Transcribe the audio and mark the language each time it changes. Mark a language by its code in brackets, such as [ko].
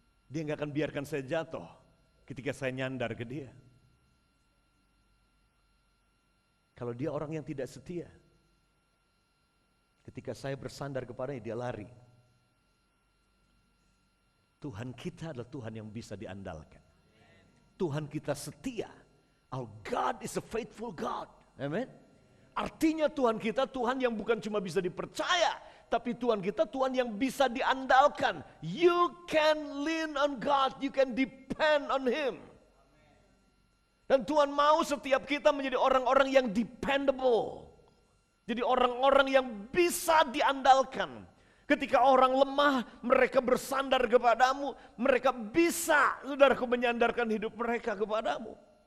[id] Dia nggak akan biarkan saya jatuh ketika saya nyandar ke dia. Kalau dia orang yang tidak setia, ketika saya bersandar kepadanya, dia lari. Tuhan kita adalah Tuhan yang bisa diandalkan. Tuhan kita setia. [en] Our God is a faithful God. Amen. [id] Artinya Tuhan kita Tuhan yang bukan cuma bisa dipercaya, tapi Tuhan kita Tuhan yang bisa diandalkan. [en] You can lean on God, you can depend on Him. [id] Dan Tuhan mau setiap kita menjadi orang-orang yang dependable. Jadi orang-orang yang bisa diandalkan. Ketika orang lemah, mereka bersandar kepadamu. Mereka bisa, saudaraku, menyandarkan hidup mereka kepadamu.